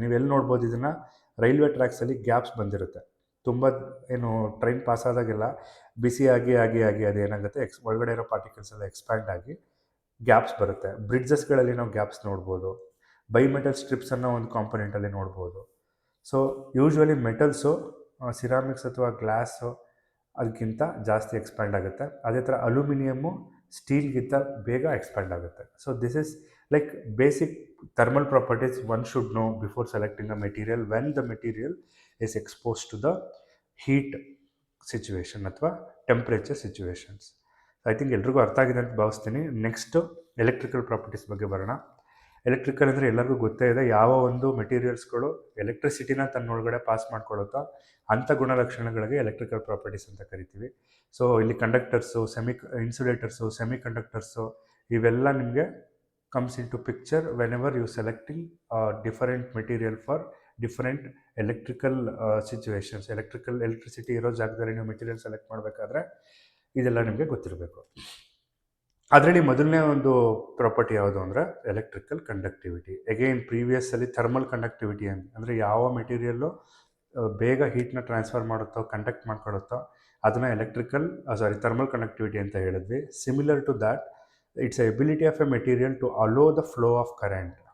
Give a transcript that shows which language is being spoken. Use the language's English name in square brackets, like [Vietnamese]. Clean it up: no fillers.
[Kannada] ನೀವು ಎಲ್ಲಿ ನೋಡ್ಬೋದು ಇದನ್ನು, ರೈಲ್ವೆ ಟ್ರ್ಯಾಕ್ಸಲ್ಲಿ ಗ್ಯಾಪ್ಸ್ ಬಂದಿರುತ್ತೆ. ತುಂಬ ಏನು ಟ್ರೈನ್ ಪಾಸ್ ಆದಾಗೆಲ್ಲ ಬಿಸಿಯಾಗಿ ಅದೇನಾಗುತ್ತೆ, ಒಳಗಡೆ ಇರೋ ಪಾರ್ಟಿಕಲ್ಸ್ ಎಲ್ಲ ಎಕ್ಸ್ಪ್ಯಾಂಡ್ ಆಗಿ ಗ್ಯಾಪ್ಸ್ ಬರುತ್ತೆ. ಬ್ರಿಡ್ಜಸ್ಗಳಲ್ಲಿ ನಾವು ಗ್ಯಾಪ್ಸ್ ನೋಡ್ಬೋದು. ಬೈಮೆಟಲ್ ಸ್ಟ್ರಿಪ್ಸನ್ನು ಒಂದು ಕಾಂಪೊನೆಂಟಲ್ಲಿ ನೋಡ್ಬೋದು. ಸೊ ಯೂಶ್ವಲಿ ಮೆಟಲ್ಸು, ಸಿರಾಮಿಕ್ಸ್ ಅಥವಾ ಗ್ಲಾಸು ಅದಕ್ಕಿಂತ ಜಾಸ್ತಿ ಎಕ್ಸ್ಪ್ಯಾಂಡ್ ಆಗುತ್ತೆ. ಅದೇ ಥರ ಅಲ್ಯೂಮಿನಿಯಮ್ಮು ಸ್ಟೀಲ್ಗಿಂತ ಬೇಗ ಎಕ್ಸ್ಪ್ಯಾಂಡ್ ಆಗುತ್ತೆ. [English] so this is like basic thermal properties one should know before selecting a material when the material is exposed to the heat situation [Kannada] ಅಥವಾ temperature situations. [English] I think [Kannada] ಎಲ್ರಿಗೂ ಅರ್ಥ ಆಗಿದೆ ಅಂತ ಭಾವಿಸ್ತೀನಿ. ನೆಕ್ಸ್ಟು ಎಲೆಕ್ಟ್ರಿಕಲ್ ಪ್ರಾಪರ್ಟೀಸ್ ಬಗ್ಗೆ ಬರೋಣ. Electrical ಅಂದರೆ ಎಲ್ಲರಿಗೂ ಗೊತ್ತೇ ಇದೆ, ಯಾವ ಒಂದು ಮೆಟೀರಿಯಲ್ಸ್ಗಳು ಎಲೆಕ್ಟ್ರಿಸಿಟಿನ ತನ್ನೊಳಗಡೆ ಪಾಸ್ ಮಾಡ್ಕೊಳ್ಳುತ್ತೋ ಅಂಥ ಗುಣಲಕ್ಷಣಗಳಿಗೆ ಎಲೆಕ್ಟ್ರಿಕಲ್ ಪ್ರಾಪರ್ಟೀಸ್ ಅಂತ ಕರಿತೀವಿ. ಸೊ ಇಲ್ಲಿ ಕಂಡಕ್ಟರ್ಸು, ಇನ್ಸುಲೇಟರ್ಸು, ಸೆಮಿ ಕಂಡಕ್ಟರ್ಸು ಇವೆಲ್ಲ ನಿಮಗೆ [English] comes into picture whenever you selecting different material for different electrical situations. [Kannada] Electricity ಇರೋ ಜಾಗದಲ್ಲಿ ನೀವು ಮೆಟೀರಿಯಲ್ ಸೆಲೆಕ್ಟ್ ಮಾಡಬೇಕಾದ್ರೆ ಇದೆಲ್ಲ ನಿಮಗೆ ಗೊತ್ತಿರಬೇಕು. ಅದರಲ್ಲಿ ಮೊದಲನೇ ಒಂದು ಪ್ರಾಪರ್ಟಿ ಯಾವುದು ಅಂದರೆ electrical conductivity. Again ಪ್ರೀವಿಯಸ್ಸಲ್ಲಿ thermal conductivity ಅಂದರೆ ಯಾವ ಮೆಟೀರಿಯಲ್ಲು ಬೇಗ ಹೀಟ್ನ ಟ್ರಾನ್ಸ್ಫರ್ ಮಾಡುತ್ತೋ, ಕಂಡಕ್ಟ್ ಮಾಡ್ಕೊಳುತ್ತೋ ಅದನ್ನು ಥರ್ಮಲ್ ಕಂಡಕ್ಟಿವಿಟಿ ಅಂತ ಹೇಳಿದ್ವಿ. [English] Similar to that, it's a ability of a material to allow the flow of current.